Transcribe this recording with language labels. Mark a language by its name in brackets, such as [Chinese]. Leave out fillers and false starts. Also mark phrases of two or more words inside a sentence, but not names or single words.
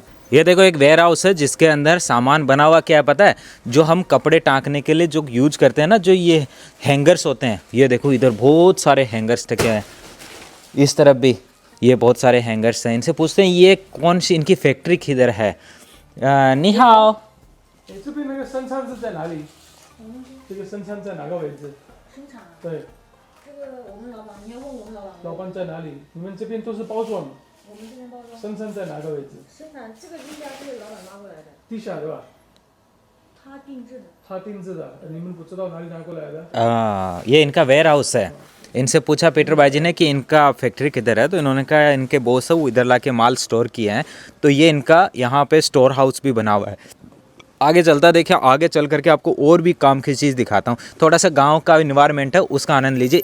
[Hindi] ये देखो एक वेयर हाउस है जिसके अंदर सामान बना हुआ क्या है पता है, जो हम कपड़े टांगने के लिए जो यूज करते हैं ना, जो ये हैंगर्स होते हैं। ये देखो इधर बहुत सारे हैंगर्स टके हैं, इस तरफ भी ये बहुत सारे हैंगर्स हैं। इनसे पूछते हैं ये कौन सी इनकी फैक्ट्री किधर है। [Chinese] 你好这边那个生产是在哪里？这个生产在哪个位置？生产啊，对，这个我们老板，你要问我们老板。老板在哪里？你们这边都是包装，我们这边包装。生产在哪个位置？生产这个地下是老板拿过来的，地下对吧？他定制的。他定制的，你们不知道哪里拿过来的？ [Hindi] ये इनका वेयर हाउस है। इनसे पूछा पीटर भाई जी ने कि इनका फैक्ट्री किधर है, तो इन्होंने कहा इनके बॉस है वो इधर ला के माल स्टोर किए हैं। तो ये इनका यहाँ पे स्टोर हाउस भी बना हुआ है। आगे चलता देखिए, आगे चल करके आपको और भी काम की चीज़ दिखाता हूँ। थोड़ा सा गांव का इन्वायरमेंट है, उसका आनंद लीजिए।